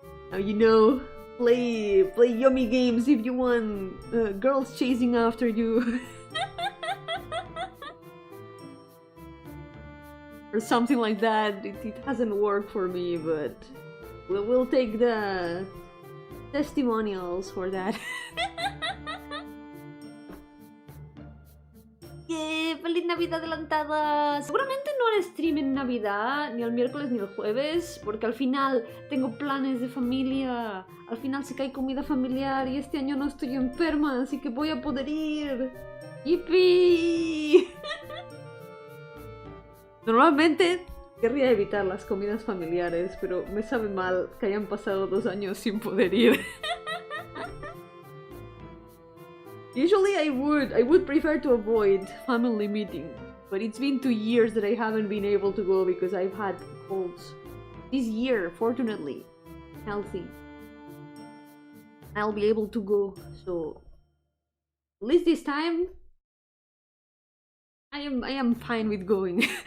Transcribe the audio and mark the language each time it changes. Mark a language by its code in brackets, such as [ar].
[en] Now you know, play Yomi games if you want girls chasing after you. Or something like that. It hasn't worked for me, but we'll take the testimonials for that. [es] Yeah, ¡feliz Navidad adelantada! Seguramente no haré stream en Navidad, ni el miércoles ni el jueves, porque al final tengo planes de familia. Al final sé que hay comida familiar y este año no estoy enferma, así que voy a poder ir. ¡Yipi! Normalmente querría evitar las comidas familiares, pero me sabe mal que hayan pasado 2 años sin poder ir. [en] Usually I would prefer to avoid family meeting, but it's been 2 years that I haven't been able to go because I've had colds. This year, fortunately, healthy. I'll be able to go, so at least this time I am fine with going.